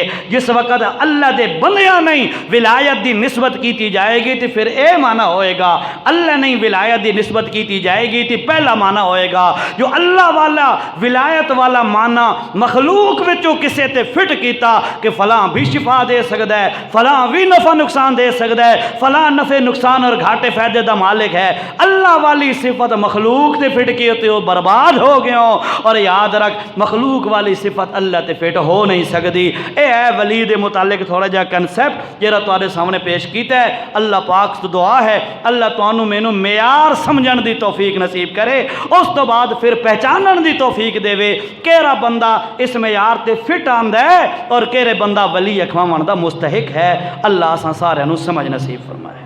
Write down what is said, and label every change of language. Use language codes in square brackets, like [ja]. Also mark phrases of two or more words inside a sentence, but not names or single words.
[pa] جس وقت اللہ دے بندیاں نہیں ولایت دی نسبت کیتی جائے گی تو پھر اے معنی ہوئے گا اللہ نہیں ولایت دی نسبت کیتی جائے گی تو پہلا معنی ہوئے گا جو اللہ والا ولایت والا معنی مخلوق وچوں کسے تے فٹ کیتا کہ فلاں بھی شفا دے سکتا ہے، فلاں بھی نفع نقصان دے سکتا ہے، فلاں نفع نقصان اور گھاٹے فائدے دا مالک ہے، اللہ والی صفت مخلوق تے فٹ کی ہوتے ہو برباد ہو گئے ہو۔ اور یاد رکھ مخلوق والی صفت اللہ تے فٹ ہو نہیں سکتی۔ اے ولی دے متعلق تھوڑا جا کنسیپٹ جیرا تواڈے سامنے پیش کیتا ہے۔ اللہ پاک تو دعا ہے اللہ تانوں مینوں معیار سمجھن دی توفیق نصیب کرے، اس تو بعد پھر پہچانن دی توفیق دے کیڑا بندہ اس معیار تے فٹ آندا ہے اور کیڑے بندہ ولی اکھواون دا مستحق ہے۔ اللہ اساں سارے نوں سمجھ نصیب فرمائے۔